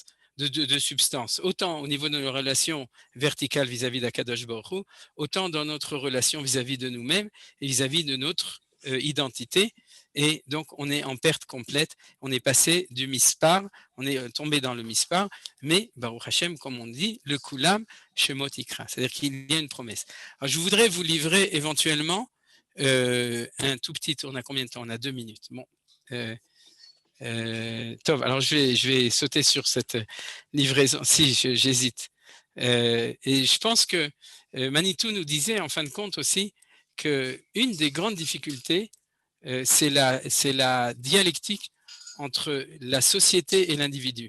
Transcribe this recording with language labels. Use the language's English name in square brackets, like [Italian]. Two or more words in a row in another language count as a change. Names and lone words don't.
[French] De substance, autant au niveau de nos relations verticales vis-à-vis d' [Hebrew] הקדוש ברוך הוא, [French] autant dans notre relation vis-à-vis de nous-mêmes et vis-à-vis de notre identité. Et donc, on est en perte complète. On est passé du mispar, on est tombé dans le mispar, mais [Hebrew] ברוך השם, [French] comme on dit, [Hebrew] לכולם שמות יקרא, [French] c'est-à-dire qu'il y a une promesse. Alors, je voudrais vous livrer éventuellement un tout petit tour. On a combien de temps? On a 2 minutes. Bon. Tov, alors je vais sauter sur cette livraison. Si, j'hésite. Et je pense que Manitou nous disait en fin de compte aussi qu'une des grandes difficultés, c'est la dialectique entre la société et l'individu.